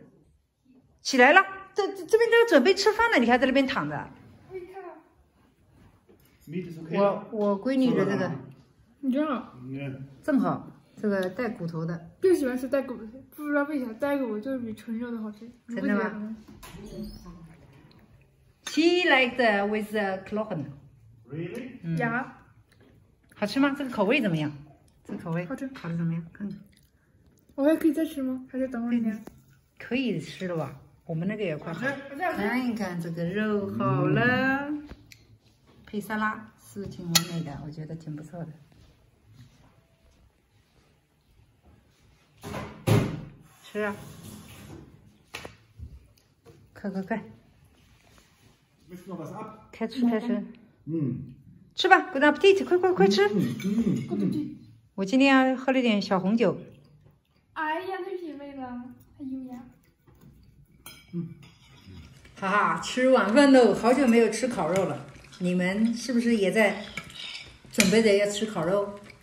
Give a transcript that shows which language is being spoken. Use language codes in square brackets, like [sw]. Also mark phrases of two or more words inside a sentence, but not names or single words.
[zh] 起来了，这边都准备吃饭了，你看在那边躺着。我闺女的这个，你知道？正好。这个带骨头的，就喜欢吃带骨头的，不知道为啥带骨头就是比纯肉的好吃。真的吗？ [en] He liked with the clochen。 Really? [zh] 呀，好吃吗？这个口味怎么样？这个口味好吃烤的怎么样？看，我还可以再吃吗？还是等会儿呢？可以吃了吧？我们那个也快好了。我再吃。看一看这个肉好了，配沙拉是挺完美的，我觉得挺不错的。吃啊！快！ [de] Möchtest du noch was ab? [zh] 开吃！ Mm. 吃吧 ， [en] Good appetit！ [zh] 快吃！ Mm. 我今天喝了点小红酒。哎呀，太品味了，还有呀。哈哈，吃晚饭喽！好久没有吃烤肉了，你们是不是也在准备着要吃烤肉？